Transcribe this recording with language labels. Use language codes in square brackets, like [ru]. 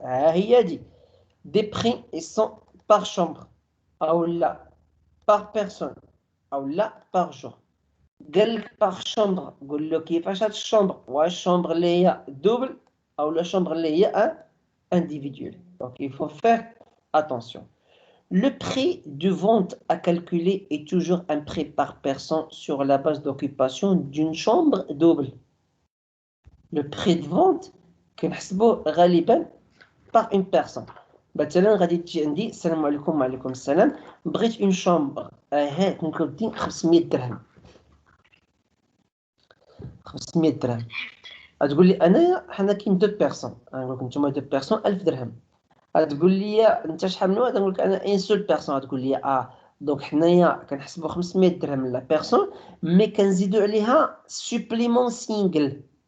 [ar] ها هي دي دي بري اي سون باغ شومبر او لا باغ بيرسون او لا باغ جور. قال لك باغ شومبر، قول له كيفاش هاد الشومبر، واش الشومبر اللي هي دوبل او لا شومبر اللي هي individuel. [fr] Donc il faut faire attention. Le prix de vente à calculer est toujours un prix par personne sur la base d'occupation d'une chambre double. Le prix de vente [ar] كنحسبوه غالبا [fr] par une personne. [ar] مثلا غادي تجي عندي السلام عليكم. وعليكم السلام، بغيت اون شامبر، هات نكودي 500 درهم. 500 درهم غتقول لي انايا حنا كاين دو بيرسون، غنقول لك نتوما دو بيرسون 1000 درهم. غتقول لي انت شحال من واحد؟ نقول لك انا ان سول بيرسون. غتقول لي دونك حنايا كنحسبوا 500 درهم لا بيرسون، مي كنزيدوا عليها سوبليمون سينجل.